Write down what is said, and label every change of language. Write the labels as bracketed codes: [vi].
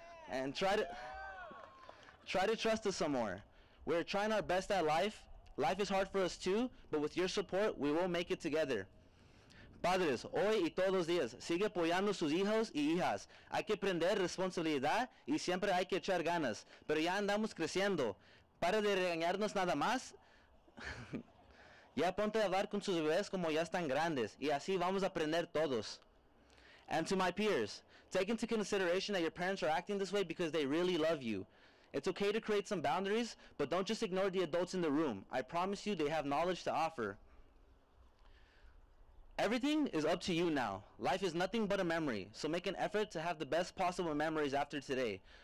[en] And try to trust us some more. We're trying our best at life. Life is hard for us too, but with your support, we will make it together. [es] Padres, hoy y todos los días, sigue apoyando a sus hijos y hijas. Hay que aprender responsabilidad y siempre hay que echar ganas. Pero ya andamos creciendo. Para de regañarnos nada más. Ya ponte a hablar con sus bebés como ya están grandes. Y así vamos a aprender todos. [en] And to my peers, take into consideration that your parents are acting this way because they really love you. It's okay to create some boundaries, but don't just ignore the adults in the room. I promise you they have knowledge to offer. Everything is up to you now. Life is nothing but a memory, so make an effort to have the best possible memories after today.